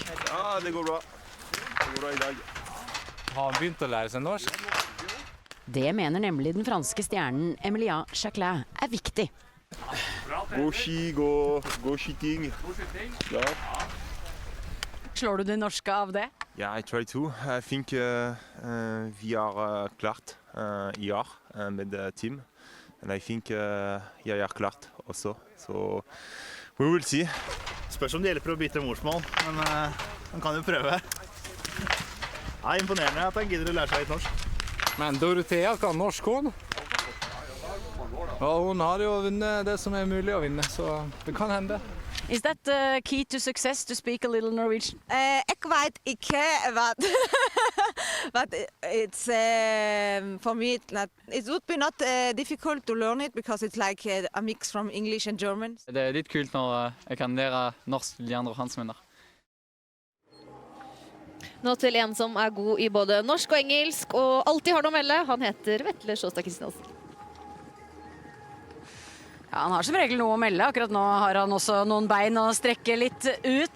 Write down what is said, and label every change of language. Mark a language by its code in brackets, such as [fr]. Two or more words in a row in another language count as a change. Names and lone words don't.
[no] Ja, det går bra. Det går bra i dag. Har han begynt å lære seg norsk? Det mener nemlig den franske stjernen Emilia Jacquelin er viktig. God ski, god skyting. Ja. Slår du det norske av det? [en] Yeah, I try to. I think we are [no] klart i år med team. [en] And I think [no] jeg er klart også. [en] Så we will see. [no] Spørs om det hjelper å bytte morsmål, men man kan jo prøve. Det er imponerende at han gidder å lære seg litt norsk. Men Dorothea kan norsk hun. Og hun har jo vunnet det som er mulig å vinne, så det kan hende. [en] Is that key to success to speak a little Norwegian? [no] Jeg vet ikke, [en] but it's for me it would be not difficult to learn it because it's like a mix from English and German. [no] Det litt kult når jeg kan lære norsk til de andre franskmenn. Nå til en som god I både norsk og engelsk, og alltid har noe å melde. Han heter Vetle Sjåstad Kristiansen. Ja, han har som regel noe å melde. Akkurat nå har han også noen bein å strekke litt ut.